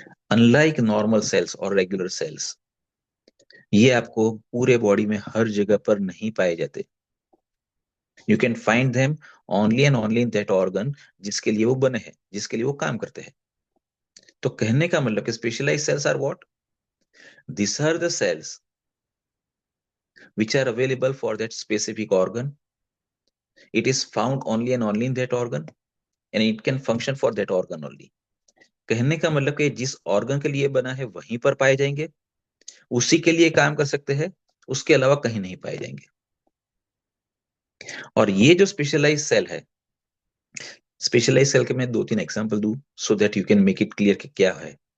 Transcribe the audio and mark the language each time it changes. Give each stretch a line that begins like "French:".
Hindi: Unlike normal sales और regular sales, ये आपको पूरे बॉडी में हर जगह पर नहीं पाए जाते।
English: you can find them only and only in that organ
Hindi: जिसके लिए वो बने हैं, जिसके लिए वो काम करते हैं। तो कहने का मतलब कि specialise sales
English: Are what? This are the cells which are available for that specific organ. It is found only and only in that organ, and it can function for that organ only.
Hindi: कहने का मतलब कि जिस organ के लिए बना है वहीं पर पाए जाएंगे, उसी के लिए काम कर सकते हैं, उसके अलावा कहीं नहीं पाए जाएंगे। और ये जो स्पेशलाइज सेल है, स्पेशलाइज सेल के मैं दो तीन एग्जांपल दूं
English: so that you can make it clear
Hindi: कि क्या है।